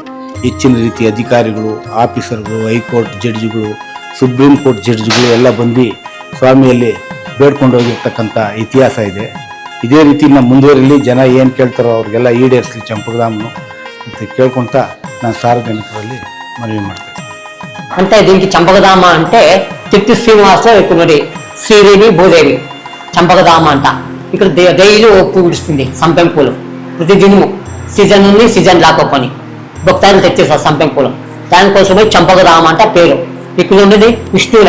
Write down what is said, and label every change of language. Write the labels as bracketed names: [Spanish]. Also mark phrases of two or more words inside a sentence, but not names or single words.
[Kannada] ಹೆಚ್ಚಿನ ರೀತಿ ಅಧಿಕಾರಿಗಳು, ಆಫೀಸರ್ಗಳು, ಹೈಕೋರ್ಟ್ ಜಡ್ಜಿಗಳು, ಸುಪ್ರೀಂ ಕೋರ್ಟ್ ಜಡ್ಜಿಗಳು ಎಲ್ಲ ಬಂದು ಸ್ವಾಮಿಯಲ್ಲಿ ಬೇಡ್ಕೊಂಡು ಹೋಗಿರ್ತಕ್ಕಂಥ ಇತಿಹಾಸ ಇದೆ. ಇದೇ ರೀತಿ ನಮ್ಮ ಮುಂದುವರಿಲಿ. ಜನ ಏನು ಕೇಳ್ತಾರೋ ಅವ್ರಿಗೆಲ್ಲ ಈಡೇರಿಸಲಿ ಚಂಪಕಧಾಮನು ಅಂತ ಕೇಳ್ಕೊತ ನಾನು ಸಾರ್ವಜನಿಕರಲ್ಲಿ ಮನವಿ ಮಾಡ್ತೇನೆ. [Telugu] అంటే దీనికి చంపకధామ అంటే తిట్టి శ్రీనివాసరావు ఇక్కడ ನೋಡಿ శ్రీదేవి భూదేవి చంపకధామ అంట. ఇక్కడ డైలీ ఓ పువ్వు విడుస్తుంది, సంపెంగ పూలు. ప్రతిదినము సీజన్ ఉంది, సీజన్ లాకపోని భక్తాలు తెచ్చేస్తారు సంపెంగ పూలు. దానికోసమే చంపకధామ అంట పేరు. ఇక్కడ ఉండేది విష్ణువునే.